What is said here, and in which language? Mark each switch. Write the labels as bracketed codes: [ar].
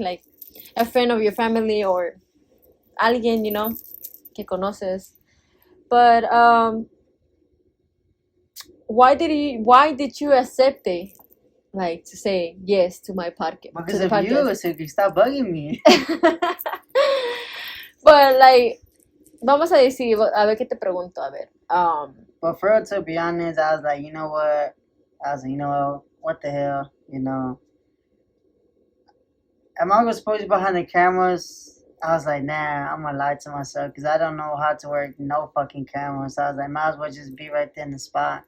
[en] Like a friend of your family or [es] alguien, que conoces. [en] But why did you accept it? Like to say yes to my podcast. Because of you, so you stop bugging me. But like, [es] vamos a decir, a ver qué te pregunto, a ver. [en] But for real, to be honest, I was like, you know what? What the hell? Am I supposed to be behind the cameras? I was like, nah, I'm gonna lie to myself because I don't know how to work no fucking cameras. So I was like, might as well just be right there in the spot.